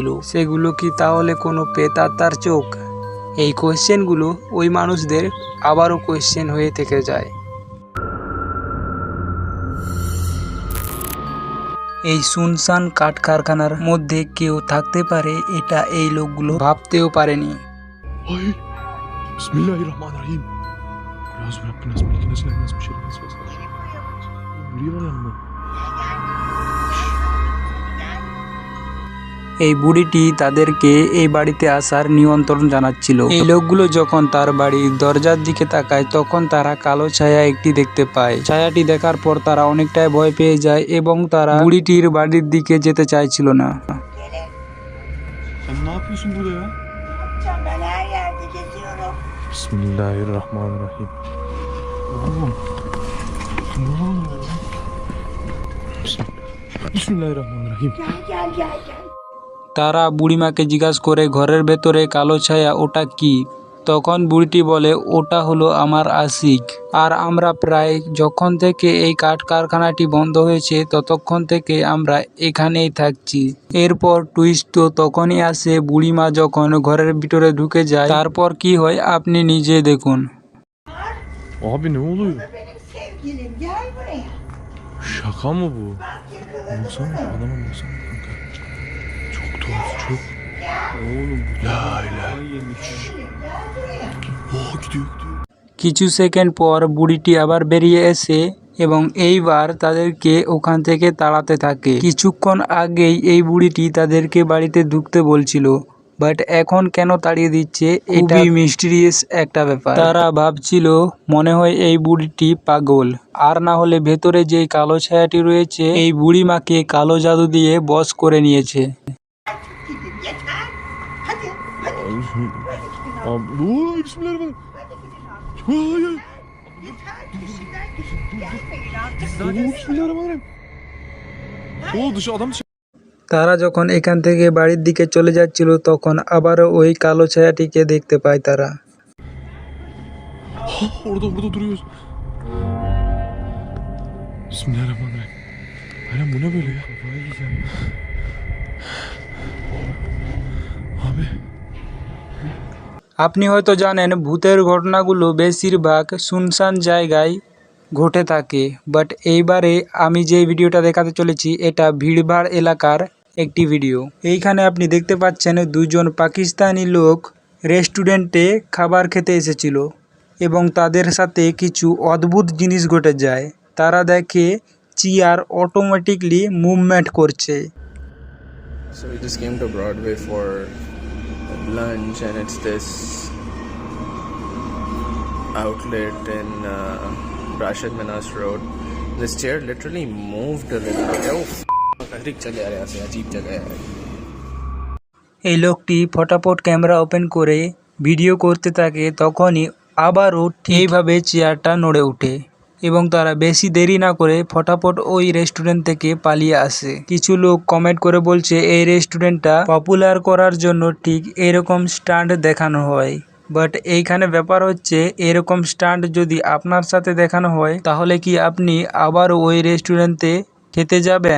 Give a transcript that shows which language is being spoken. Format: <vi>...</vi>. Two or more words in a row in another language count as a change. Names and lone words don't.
<bn>সেগুলো কি তাহলে কোনো প্রেতাত্মার চোখ? এই কোয়েশ্চেনগুলো ওই মানুষদের আবারও কোয়েশ্চেন হয়ে থেকে যায়। এই সুনসান কাঠ কারখানার মধ্যে কেউ থাকতে পারে এটা এই লোকগুলো ভাবতেও পারেনি।</bn> <ar>Ay, بسم الله الرحمن الرحيم. قل أعوذ برب الناس ملك الناس إله الناس من شر الوسواس.</ar> <tr>Buraya var yanıma.</tr> <bn>এই বুড়িটি তাদেরকে এই বাড়িতে আসার নিমন্ত্রণ জানাচ্ছিল। এই লোকগুলো যখন তার বাড়ির দরজার দিকে তাকায় তখন তারা কালো ছায়া একটি দেখতে পায়। ছায়াটি দেখার পর তারা অনেকটাই ভয় পেয়ে যায় এবং তারা বুড়িটির বাড়ির দিকে যেতে চাইছিল না।</bn> <tr>Sen ne yapıyorsun burada ya? Yapacağım, ben her yerde geziyorum.</tr> <ar>بسم الله الرحمن الرحيم.</ar> <tr>Oğlum. Ne oluyor ya?</tr> <ar>بسم الله الرحمن الرحيم.</ar> <tr>Gel.</tr> <bn>তারা বুড়িমাকে জিজ্ঞাসা করে ঘরের ভেতরে কালো ছায়া ওটা কি? তখন বুড়িটি বলে ওটা হলো আমার আশিক। আর আমরা প্রায় যখন থেকে এই কাঠ কারখানাটি বন্ধ হয়েছে ততক্ষণ থেকে আমরা এখানেই থাকছি। এরপর টুইস্ট তো তখনই আসে বুড়িমা যখন ঘরের ভিতরে ঢুকে যায়। তারপর কি হয় আপনি নিজে দেখুন।</bn> <tr>Abi ne oluyor? Benim sevgilim, gel buraya. Şaka mı bu? Bak yakaladım. Baksana adama baksana kanka. Çok tuhaf çok. Oğlum</tr> <ar>لا إله.</ar> <tr>Gel buraya. Oh gidiyor.</tr> <bn>কিছু সেকেন্ড পর বুড়িটি আবার বেরিয়ে এসে এবং এইবার তাদেরকে ওখান থেকে তাড়াতে থাকে। কিছুক্ষণ আগেই এই বুড়িটি তাদেরকে বাড়িতে ঢুকতে বলছিল, বাট এখন কেন তাড়িয়ে দিচ্ছে এটা মিস্টিরিয়াস একটা ব্যাপার। তারা ভাবছিল মনে হয় এই বুড়িটি পাগল, আর না হলে ভেতরে যেই কালো ছায়াটি রয়েছে এই বুড়িমাকে কালো জাদু দিয়ে বশ করে নিয়েছে।</bn> <tr>Gidin yeter. Hadi. Abi Abi ooo</tr> <ar>بسم الله الرحمن الرحيم.</ar> <tr>Ay ay. Yeter. Peşinden gelmeyin artık.</tr> <ar>بسم الله الرحمن الرحيم.</ar> <tr>Oo dışı adam dışı.</tr> <bn>তারা যখন এখান থেকে বাড়ির দিকে চলে যাচ্ছিল তখন আবারও ওই কালো ছায়াটিকে দেখতে পায় তারা।</bn> <tr>Orada duruyoruz.</tr> <ar>بسم الله الرحمن الرحيم.</ar> <tr>Aynen bu ne böyle ya? Kafayı yiyeceğim. Abi.</tr> <bn>আপনি হয়তো জানেন ভূতের ঘটনাগুলো বেশিরভাগ শুনশান জায়গায় ঘটে থাকে, বাট এইবারে আমি যে ভিডিওটা দেখাতে চলেছি এটা ভিড়ভাড় এলাকার একটি ভিডিও। এইখানে আপনি দেখতে পাচ্ছেন দুজন পাকিস্তানি লোক রেস্টুরেন্টে খাবার খেতে এসেছিল এবং তাদের সাথে কিছু অদ্ভুত জিনিস ঘটে যায়। তারা দেখে চেয়ার</bn> <en>automatically movement</en> <bn>করছে।</bn> <en>So we just came to Broadway for lunch, and it's this outlet in Rashid Minas Road. This chair literally moved a little bit.</en> <hi>Oh, चले आ रहे हैं, अजीब जगह है।</hi> <bn>এই লোকটি ফটাফট ক্যামেরা ওপেন করে ভিডিও করতে থাকে, তখনই আবারও এইভাবে চেয়ারটা নড়ে ওঠে এবং তারা বেশি দেরি না করে ফটাফট ওই রেস্টুরেন্ট থেকে পালিয়ে আসে। কিছু লোক কমেন্ট করে বলছে এই রেস্টুরেন্টটা পপুলার করার জন্য ঠিক এরকম স্টান্ট দেখানো হয়, বাট এইখানে ব্যাপার হচ্ছে এরকম স্টান্ট যদি আপনার সাথে দেখানো হয় তাহলে কি আপনি আবারও ওই রেস্টুরেন্টে খেতে যাবেন?</bn>